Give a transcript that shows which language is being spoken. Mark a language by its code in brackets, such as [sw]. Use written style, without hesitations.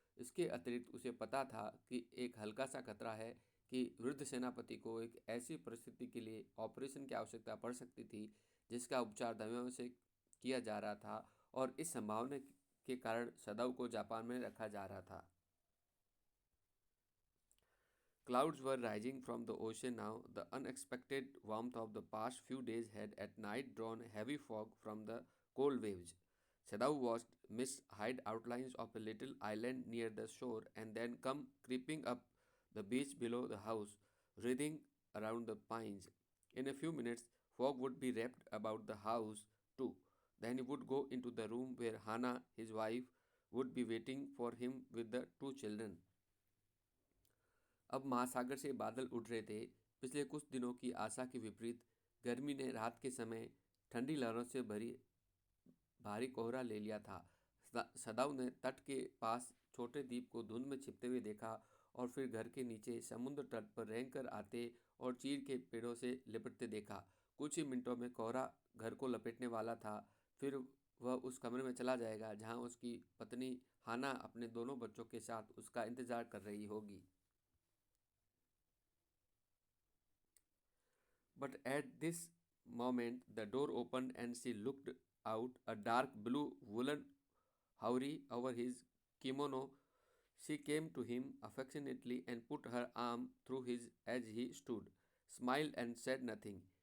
[hi] इसके अतिरिक्त उसे पता था कि एक हल्का सा खतरा है कि वृद्ध सेनापति को एक ऐसी परिस्थिति के लिए ऑपरेशन की आवश्यकता पड़ सकती थी जिसका उपचार दवाइयों से किया जा रहा था और इस संभावना के कारण सदाऊ को जापान में रखा जा रहा था। [en] Clouds were rising from the ocean now. The unexpected warmth of the past few days had at night drawn heavy fog from the cold waves. Sadao watched mist hide outlines of a little island near the shore and then come creeping up the beach below the house, writhing around the pines. In a few minutes, fog would be wrapped about the house too. Then he would go into the room where Hana, his wife, would be waiting for him with the two children. [hi] अब महासागर से बादल उठ रहे थे। पिछले कुछ दिनों की आशा के विपरीत गर्मी ने रात के समय ठंडी लहरों से भरी भारी कोहरा ले लिया था। सदाऊ ने तट के पास छोटे द्वीप को धुंध में छिपते हुए देखा और फिर घर के नीचे समुद्र तट पर रेंगकर आते और चीड़ के पेड़ों से लिपटते देखा। कुछ ही मिनटों में कोहरा घर को लपेटने वाला था। फिर वह उस कमरे में चला जाएगा जहां उसकी पत्नी हाना अपने दोनों बच्चों के साथ उसका इंतजार कर रही होगी। [en] But at this moment, the door opened and she looked out, a dark blue woolen houri over his kimono. She came to him affectionately and put her arm through his as he stood, smiled and said nothing.